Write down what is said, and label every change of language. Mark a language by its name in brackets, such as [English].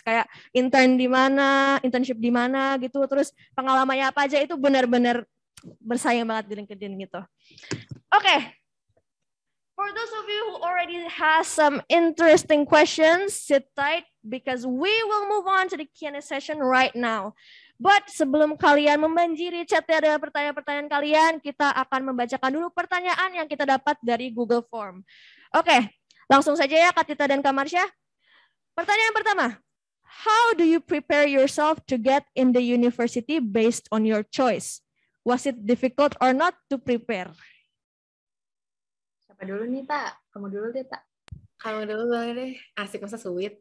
[Indonesian] Kayak internship di mana gitu, terus pengalamannya apa aja itu benar-benar bersaing banget di LinkedIn gitu. Oke. [English] For those of you who already has some interesting questions, sit tight because we will move on to the Q&A session right now. But [Indonesian] sebelum kalian membanjiri chatnya dengan pertanyaan-pertanyaan kalian, kita akan membacakan dulu pertanyaan yang kita dapat dari Google Form. Oke, langsung saja ya Kak Tita dan Kak Marsha. Pertanyaan pertama, [English] how do you prepare yourself to get in the university based on your choice? Was it difficult or not to prepare? [Indonesian] Siapa dulu nih, Tak? Kamu dulu deh, Tak. Kamu dulu boleh deh. Asik, masa sweet.